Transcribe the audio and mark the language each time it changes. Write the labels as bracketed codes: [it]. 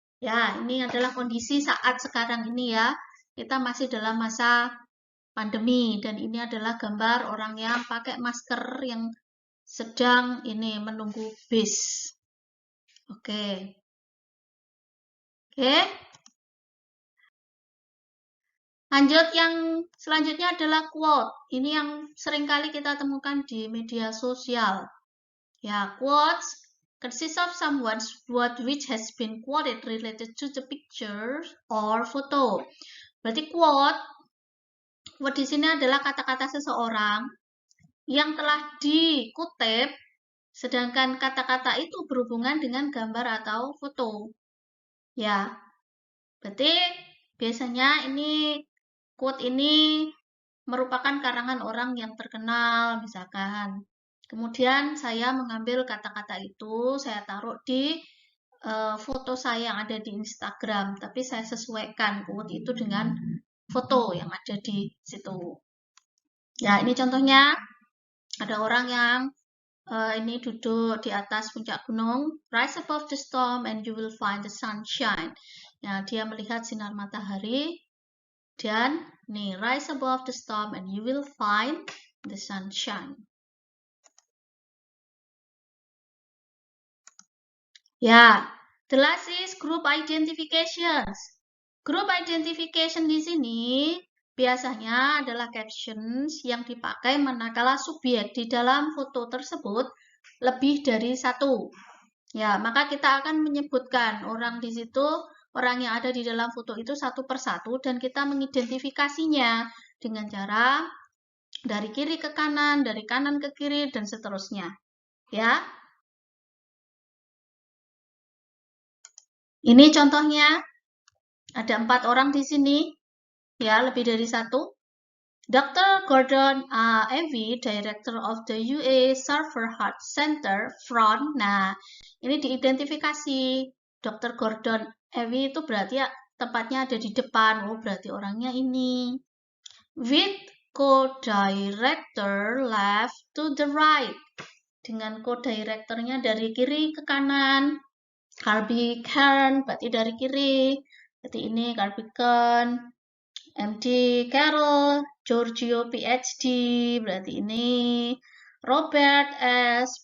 [id] Ya, ini adalah kondisi saat sekarang ini ya. Kita masih dalam masa pandemi dan ini adalah gambar orang yang pakai masker yang sedang ini menunggu bis. Oke. Oke. Lanjut yang selanjutnya adalah quote. Ini yang seringkali kita temukan di media sosial. [en] Ya, quotes consists of someone's word which has been quoted related to the picture or photo. [id] Berarti quote di sini adalah kata-kata seseorang yang telah dikutip, sedangkan kata-kata itu berhubungan dengan gambar atau foto. Ya, berarti biasanya ini quote ini merupakan karangan orang yang terkenal, misalkan. Kemudian saya mengambil kata-kata itu, saya taruh di foto saya yang ada di Instagram, tapi saya sesuaikan quote itu dengan foto yang ada di situ. Ya, ini contohnya ada orang yang ini duduk di atas puncak gunung, [en] rise above the storm and you will find the sunshine. Ya, [id] dia melihat sinar matahari dan nih, [en] rise above the storm and you will find the sunshine. Ya, the last is group identifications. [id] Group identification di sini biasanya adalah captions yang dipakai manakala subjek di dalam foto tersebut lebih dari satu. Ya, maka kita akan menyebutkan orang di situ, orang yang ada di dalam foto itu satu persatu dan kita mengidentifikasinya dengan cara dari kiri ke kanan, dari kanan ke kiri, dan seterusnya. Ya. Ini contohnya. Ada 4 orang di sini. [en] Ya, [id] lebih dari satu. [en] Dr. Gordon Evie, Director of the UA Server Heart Center, front. [id] Nah, ini diidentifikasi. Dr. Gordon Evie itu berarti ya tempatnya ada di depan. Oh, berarti orangnya ini. [en] With co-director left to the right. [id] Dengan co-directornya dari kiri ke kanan. Harvey Kern, berarti dari kiri. Berarti ini Harvey Kern. MD Carroll, Giorgio PhD, berarti ini Robert S.